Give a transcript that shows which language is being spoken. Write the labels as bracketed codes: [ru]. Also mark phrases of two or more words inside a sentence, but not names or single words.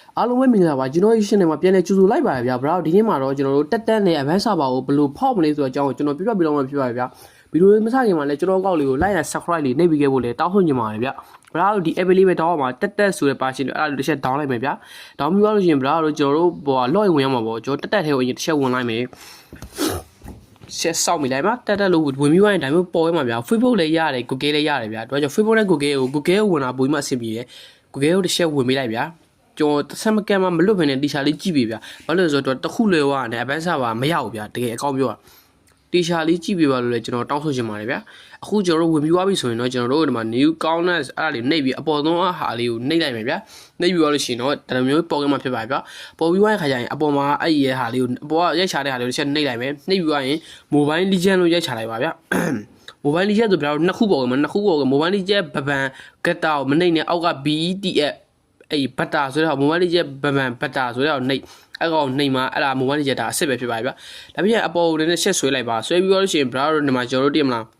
[my] အားလုံးပဲမင်္ဂလာပါကျွန်တော်ရဲ့ channel မှာပြန်လည်ကြိုဆိုလိုက်ပါရဗျာ bro ဒီနေ့မှာတော့ကျွန်တော်တို့တက်တက်နဲ့ [en] advanced server [my] ကိုဘယ်လိုဖောက်မလဲဆိုတော့အကြောင်းကိုကျွန်တော်ပြပြပြတော့မှဖြစ်ပါဗျာဗီဒီယိုမစခင်မှာလည်းကျွန်တော်ကောက်လေးကို [en] like and subscribe [my] လေးနှိပ်ပြီးခဲ့ဖို့လည်းတောင်းဆိုချင်ပါတယ်ဗျာ bro တို့ဒီ app လေးပဲတောင်းအောင်ပါတက်တက်ဆိုတဲ့ version တွေအဲ့ဒါတစ်ချက် down လိုက်မယ်ဗျာ down ပြီးတော့လို့ရှိရင် bro တို့ကျွန်တော်တို့ဟို login ဝင်ရမှာပေါ့ကျွန်တော်တက်တက်ထဲကိုအရင်တစ်ချက်ဝင်လိုက်မယ်ဆက်ဆောက်မိလိုက်ပါတက်တက်လို့ဝင်ပြီးသွားရင်ဒါမျိုးပေါ်ရမှာဗျာ Facebook လည်းရတယ် Google လည်းရတယ်ဗျာတို့ကြောင့် Facebook နဲ့ Google ကိုဝင်လာပို့ပြီးမှအဆင်ပြေတယ် Google ကိုတစ်ချက် ဝင်ပေးလိုက်ဗျာကျွန်တော်ဆက်မကမ်းမလွတ်ဘဲနဲ့တီချာလေးကြည့်ပြီဗျာဘာလို့လဲဆိုတော့တခုလွယ်သွားတယ်အပန်းစားပါမရဘူးဗျာတကယ်အကောင်းပြောတာတီချာလေးကြည့်ပြပါလို့လဲကျွန်တော်တောင်း ဆိုချင်ပါတယ်ဗျာအခုကျွန်တော်တို့ဝင်ပြီးသွားပြီဆိုရင်တော့ကျွန်တော်တို့ဒီမှာ [en] new counters [my] အဲ့ဒါလေးနှိပ်ပြီးအပေါ်ဆုံးဟာလေးကိုနှိပ်လိုက်မယ်ဗျာနှိပ်ပြီးသွားလို့ရှိရင်တော့ဒါမျိုး ပေါ်ကမှဖြစ်ပါဗျာပေါ်ပြီးသွားတဲ့ခါကျရင်အပေါ်မှာအဲ့ဒီရဲ့ဟာလေးကိုအပေါ်ကရိုက်ချတဲ့ဟာလေးကိုတစ်ချက်နှိပ်လိုက်မယ်နှိပ်ပြီးသွားရင် mobile legend လို့ရိုက်ချလိုက်ပါဗျာmobile legend ဆိုပြတော့နှစ်ခုပေါ်ကမှာနှစ်ခုပေါ်က mobile legend ဗဗန်ကတ်တာကိုမနှိပ်နဲ့အောက်က BETF အဲ့ဘတ်တာဆိုတော့ mobile legend ဗဗန်ဘတ်တာဆိုတော့နှိပ်အဲ့ကောင်နှိပ်မှာအဲ့ဒါ mobile legend ဒါအစ်စ်ပဲဖြစ်ပါဗျာဒါပြည့်အပေါ်ကိုလည်းဆက်ဆွဲလိုက်ပါဆွဲပြီးတော့လို့ရှိရင် browser ဒီမှာကျွန်တော်တို့တင်မလား